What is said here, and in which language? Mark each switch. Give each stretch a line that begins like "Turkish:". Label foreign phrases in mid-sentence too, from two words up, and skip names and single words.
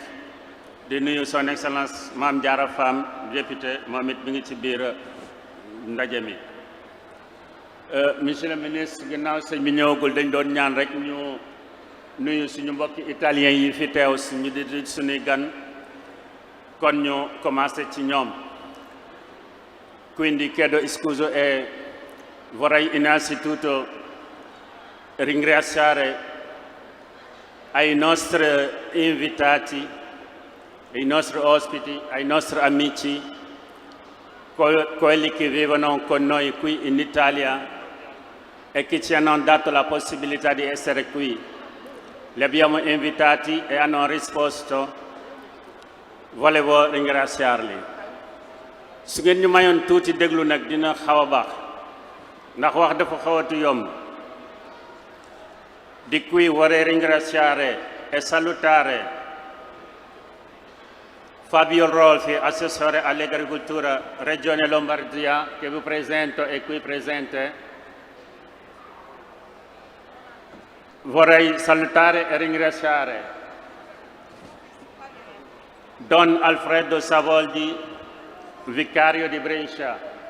Wolof: di nuyu
French: son excellence
Wolof: Mame Diarra Fam député moom it mi ngi ci biir ndaje mi.
French: monsieur le ministre,
Wolof: ginnaaw sëñ bi ñëwagul dañ doon ñaan rek ñu nuyu suñu mbokki italien yi fi teew suñu di suñuy gan, kon ñu commencé ci ñoom.
Italian: Quindi chiedo scusa e vorrei innanzitutto ringraziare ai nostri invitati, ai nostri ospiti, ai nostri amici, quelli che vivono con noi qui in Italia e che ci hanno dato la possibilità di essere qui. Li abbiamo invitati e hanno risposto. Volevo ringraziarli.
Wolof: su ngeen ñu mayoon tuuti déglu nag dina xaw a baax ndax wax dafa xawatu yomb.
Italian: Di qui vorrei ringraziare e salutare Fabio Rolfi, assessore all'agricoltura Regione Lombardia, che vi presento, è qui presente. Vorrei salutare e ringraziare Don Alfredo Savoldi, vicario di Brescia.